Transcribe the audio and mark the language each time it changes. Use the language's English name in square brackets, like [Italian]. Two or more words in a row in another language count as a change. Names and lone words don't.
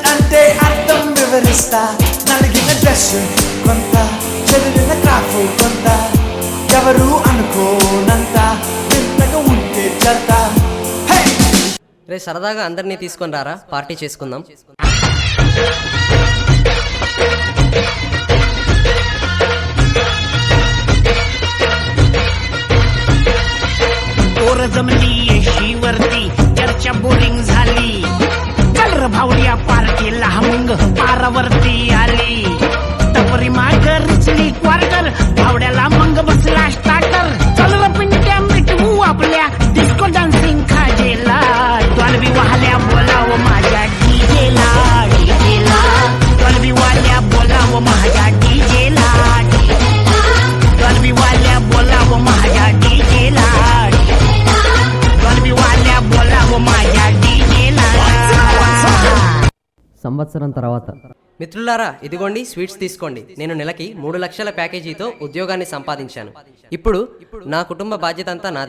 [Telugu] ante అర్థం వివరిస్తా నలిగిన డ్రెస్ కొంత చెదిరిన క్రాఫ్ కొంత ఎవరు అనుకోనంత వింతగా ఉంటే చెత్త. రే సరదాగా అందరినీ తీసుకొని రారా, పార్టీ చేసుకుందాం. [Marathi] जमली येशीवरती चर्चा बोरिंग झाली. कलर भावड्या पार्टीला मग पारावरती आली. टपरी माग रिचली क्वार्टर भावड्याला मग बसला स्टार्टर. चल पिंट्या मिटवू आपल्या [English] disco dancing [Marathi] खाजेला. द्वारबी वाहल्या बोलाव माझ्या डीजेला डीजेला. द्वारबी वाल्या बोलाव माझ्या डीजेला द्वारबी वाल्या बोलाव माझ्या डीजेला. [Telugu] సంవత్సరం తర్వాత మిత్రులారా, ఇదిగోండి స్వీట్స్ తీసుకోండి. నేను నెలకి 3 లక్షల ప్యాకేజీతో ఉద్యోగాన్ని సంపాదించాను. ఇప్పుడు నా కుటుంబ బాధ్యత అంతా నాదే.